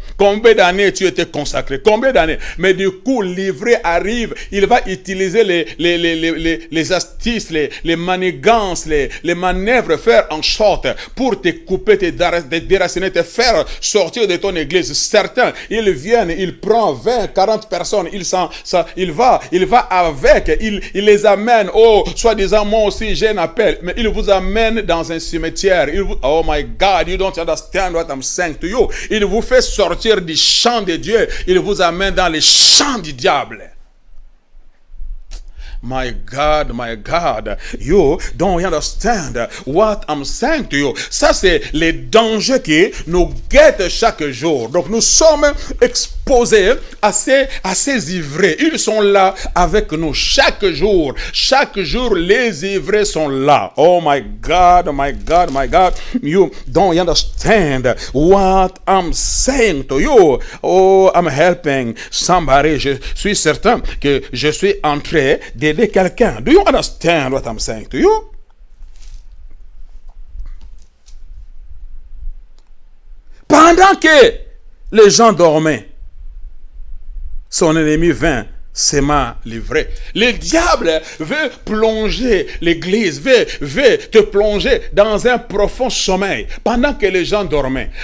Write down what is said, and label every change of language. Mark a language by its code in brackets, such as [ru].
[fr] Combien d'années tu étais consacré? Combien d'années? Mais du coup, l'ivré arrive, il va utiliser les astuces, les manigances, les manœuvres, faire en sorte pour te couper, te déraciner, te faire sortir de ton église. Certains, ils viennent, ils prennent 20, 40 personnes, il va avec, il les amène, soi-disant, moi aussi j'ai un appel, mais il vous amène dans un cimetière. [en] Oh my God, you don't understand what I'm saying to you. [fr] Il vous fait sortir du champ de Dieu, il vous amène dans les champs du diable. [en] My God, you don't understand what I'm saying to you. [fr] Ça, c'est les dangers qui nous guettent chaque jour. Donc, nous sommes exposés à ces ivrés. Ils sont là avec nous chaque jour. Chaque jour, les ivrés sont là. [en] Oh my God. You don't understand what I'm saying to you. Oh, I'm helping somebody. [fr] Je suis certain que je suis en train d'aider quelqu'un. [en] Do you understand what I'm saying to you? [fr] Pendant que les gens dormaient, son ennemi vint s'aima livré. Le diable veut plonger l'église, veut te plonger dans un profond sommeil pendant que les gens dormaient.